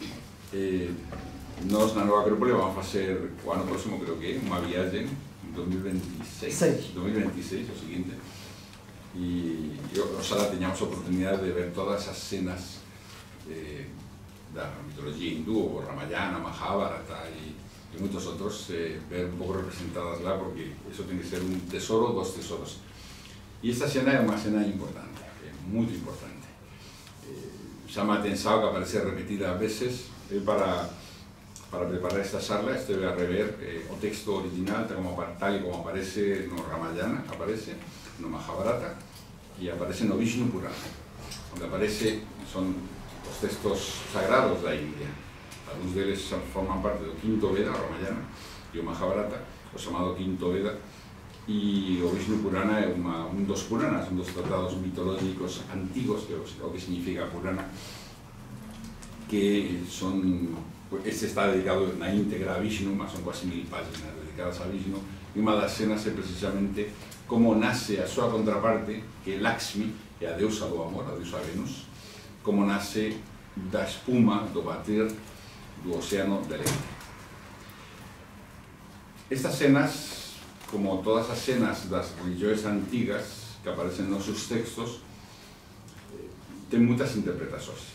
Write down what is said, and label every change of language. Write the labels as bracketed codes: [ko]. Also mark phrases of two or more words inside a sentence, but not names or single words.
[gl] Nós na Nova Acrópole vamos facer o ano próximo, creo que unha viaxe en 2026, o seguinte, e oxalá teñamos a oportunidade de ver todas as cenas da mitoloxía hindú, o Ramayana, Mahabharata e moitos outros, ver un pouco representadas lá, porque eso ten que ser un tesoro dos tesoros. E esta cena é unha cena importante, moito importante. Chama a atención que aparece repetida a veces. Para preparar esta charla estive a rever o texto original [es] tal y como [gl] aparece no Ramayana, aparece no Mahabharata e aparece no Vishnu Purana, onde aparece, son os textos sagrados da India. Alguns deles forman parte do quinto Veda, o Ramayana, e o Mahabharata, o chamado quinto Veda, e o Vishnu Purana é un dos Puranas, un dos tratados mitológicos antigos, que é o que significa Purana, que son, este está dedicado na íntegra a Vishnu, mas son quase 1000 páginas dedicadas a Vishnu, e unha das cenas é precisamente como nace a súa contraparte, que é Lakshmi, que é a deusa do amor, a deusa Venus, como nace da espuma do bater do Océano de Leite. Estas cenas, como todas as cenas das religións antigas que aparecen nos seus textos, ten moitas interpretacións.